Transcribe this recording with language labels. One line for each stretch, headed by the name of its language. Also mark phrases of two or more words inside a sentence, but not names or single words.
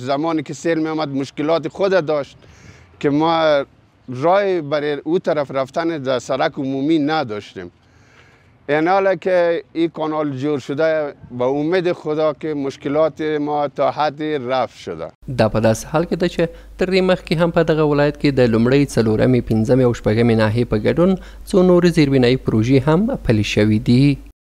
Persian: زمانی که سیل می آمد مشکلات خود داشت که ما راه برای او طرف رفتن در سرک عمومی نداشتیم. این حالا که این کانال جور شده با امید خدا که مشکلات ما تا حد رفع شده.
Pashto: دا په داسې حال کې ده چې تر دې مخکې هم په دغه ولایت کې د لومړۍ 4مې 5مې او 6مې ناحیې په ګډون څو نورې زیربنایي پروژې هم پلي شوي دي.